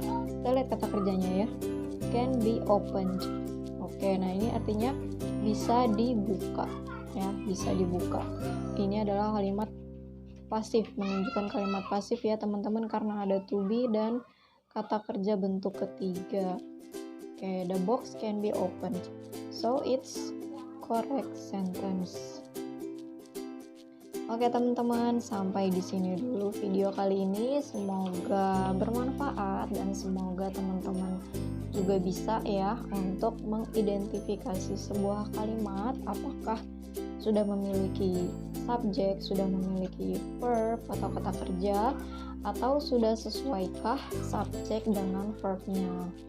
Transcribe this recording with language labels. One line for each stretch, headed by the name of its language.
Indonesian: Kita lihat kata kerjanya ya,
English: can be opened.
Indonesian: Oke, nah ini artinya bisa dibuka ya, bisa dibuka. Ini adalah kalimat pasif, menunjukkan kalimat pasif ya teman-teman, karena ada to be dan kata kerja bentuk ketiga.
English: Oke, the box can be opened, so it's correct sentence.
Indonesian: Oke teman-teman, sampai di sini dulu video kali ini. Semoga bermanfaat dan semoga teman-teman juga bisa ya untuk mengidentifikasi sebuah kalimat, apakah sudah memiliki subjek, sudah memiliki verb atau kata kerja, atau sudah sesuaikah subjek dengan verbnya.